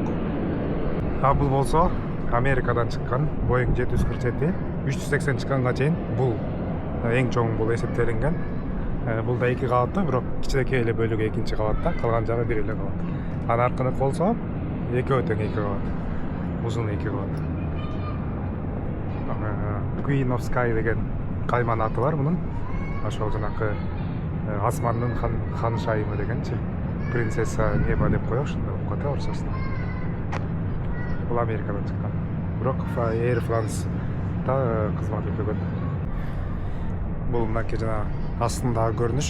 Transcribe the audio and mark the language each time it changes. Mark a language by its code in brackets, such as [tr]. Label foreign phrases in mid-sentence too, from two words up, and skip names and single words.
[ky] Бул болсо Америкадан чыккан Boeing 747 380 чыкканга чейин бул эң чоң бул эсептелинген. Бул да 2 кабаттуу, бирок кичинекей эле бөлүгү экинчи кабатта, калган жагы бир эле кабат. Анын аркыны болсо экөө тең 2 кабат. Узуну 2 кабат. Queen of Sky деген кайман аты бар мунун. Ошол жанакы асмандын ханышайымы дегенчи. [ru] Принцесса неба [ky] деп коёк, ушундай болуп ката орусчасында. Бул Америкадан чыккан. Бирок Air France да кызмат өтөгөн. Бул мынакей жана астындагы көрүнүш.